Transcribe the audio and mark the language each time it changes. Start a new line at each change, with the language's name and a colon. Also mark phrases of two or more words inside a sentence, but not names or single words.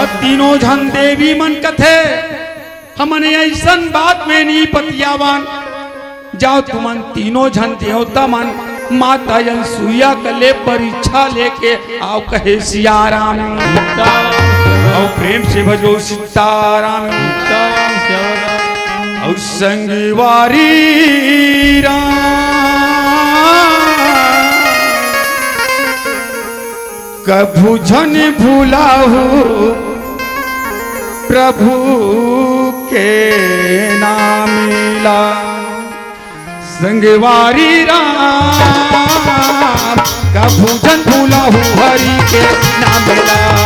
Chhattisgarhi: तब तीनों झन देवी मन कथे हमने ऐसन बात में नहीं पतियावान जाओ तुमन तीनों झन देवता मन माता अनसुईया कले परीक्षा लेके आओ कहे सियाराम और प्रेम से भजो सीताराम सीताराम श्यावर राम। और संगवारी कभू झन भूलाहू प्रभु के नाम मिला संगवारी राम कभू झन भूलाहू हरि के नाम मिला